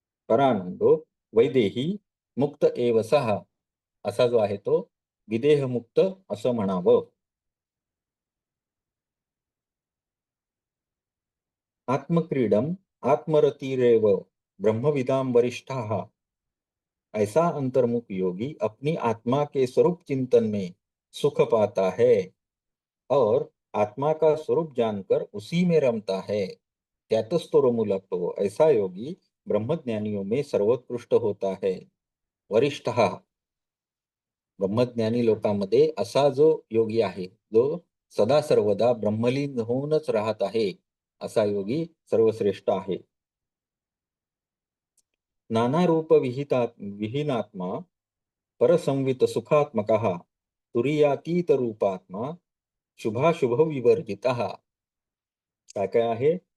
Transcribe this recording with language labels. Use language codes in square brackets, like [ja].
[sa] परानंदो वैदेही मुक्त एव सः, [mr] असा जो आहे तो विदेहमुक्त असं म्हणावं. [sa] आत्मक्रीडम आत्मरतिरेव ब्रह्मविदां वरिष्ठाः, [hi] ऐसा अंतर्मुख योगी अपनी आत्मा के स्वरूप चिंतन में सुख पाता है और आत्मा का स्वरूप जानकर उसी में रमता है, [mr] त्यातच तो रमू लगतो. [hi] ऐसा योगी ब्रह्मज्ञानियों में सर्वोत्कृष्ट होता है. [mr] वरिष्ठ ब्रह्मज्ञानी लोकांमध्ये असा जो योगी आहे, जो सदा सर्वदा ब्रह्मलीन होऊनच राहत आहे, असा योगी सर्वश्रेष्ठ आहे. [sa] नाना रूप विहीनात्मा परसंवित सुखात्मकः तुरीयातीत रूपात्मा शुभाशुभ विवर्जितः. [mr] काय काय आहे?